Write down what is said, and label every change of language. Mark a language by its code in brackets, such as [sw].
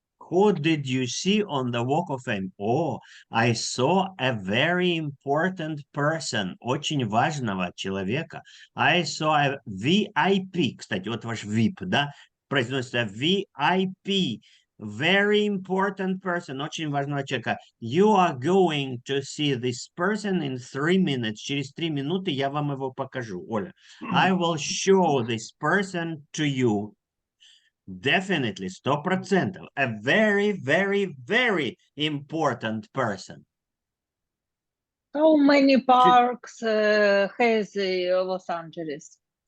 [en] Who did you see on the Walk of Fame? Oh, I saw a very important person. [ru] Очень важного человека. [en] I saw a VIP. [ru] Кстати, вот ваш VIP, да? Произносится VIP. [en] Very important person. [ru] Очень важного человека. [en] You are going to see this person in 3 minutes. [ru] Через 3 минуты я вам его покажу, Оля. [en] I will show this person to you. Definitely, 100%. A very, very, very important person. How many parks has Los Angeles?